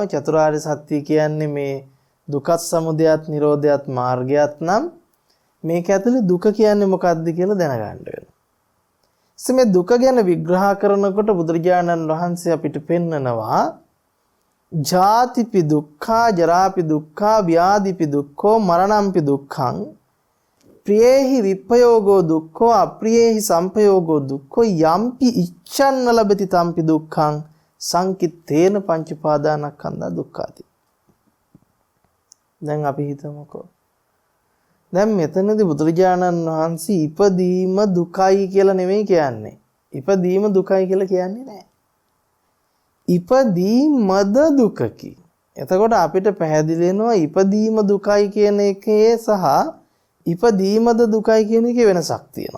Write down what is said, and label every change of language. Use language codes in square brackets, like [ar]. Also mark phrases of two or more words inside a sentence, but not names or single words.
[si] චතුරාර්ය සත්‍ය කියන්නේ මේ දුක්ඛ සමුදයත් නිරෝධයත් මාර්ගයත් නම් මේක ඇතුලේ දුක කියන්නේ මොකද්ද කියලා දැනගන්න වෙනවා. මේ දුක ගැන විග්‍රහ කරනකොට බුදුරජාණන් වහන්සේ අපිට පෙන්නනවා [pi] ජාතිපි දුක්ඛා ජරාපි දුක්ඛා ව්‍යාධිපි දුක්ඛෝ මරණම්පි දුක්ඛං ප්‍රියේහි විප්පයෝගෝ දුක්ඛෝ අප්‍රියේහි සම්පයෝගෝ දුක්ඛෝ යම්පි ඉච්ඡන්න ලබති තම්පි දුක්ඛං සංකිට්ඨේන පංච උපාදානස්කන්ධා දුක්ඛාති. [si] දැන් අපි හිතමුකෝ. දැන් මෙතනදී බුදුරජාණන් වහන්සේ ඉපදීම දුකයි කියලා නෙමෙයි කියන්නේ. ඉපදීම දුකයි කියලා කියන්නේ නැහැ. ඉපදීමද දුකකි. එතකොට අපිට පැහැදිලි වෙනවා ඉපදීම දුකයි කියන එකේ සහ ඉපදීමද දුකයි කියන එකේ වෙනසක් තියෙනවා.